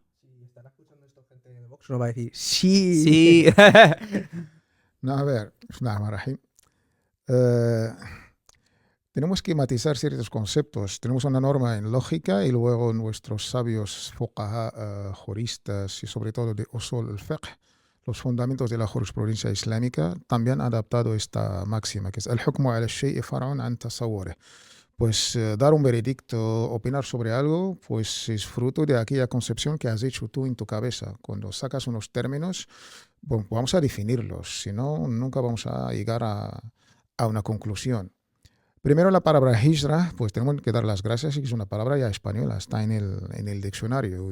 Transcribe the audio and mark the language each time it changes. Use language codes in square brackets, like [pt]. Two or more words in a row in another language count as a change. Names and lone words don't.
[es] Si estará escuchando esto gente de Vox, no va a decir sí. Sí. No, a ver, Bismillahirrahmanirrahim. Eh, tenemos que matizar ciertos conceptos. Tenemos una norma en lógica y luego nuestros sabios fuqaha, juristas y sobre todo de [ar] أصول الفقه, [es] los fundamentos de la jurisprudencia islámica, también han adaptado esta máxima, que es [ar] الحكم على الشيء فرع عن تصوره. [es] Pues dar un veredicto, opinar sobre algo, pues es fruto de aquella concepción que has hecho tú en tu cabeza. Cuando sacas unos términos, bueno, vamos a definirlos, si no, nunca vamos a llegar a una conclusión. Primero la palabra hijra, pues tenemos que dar las gracias, y es una palabra ya española, está en el diccionario.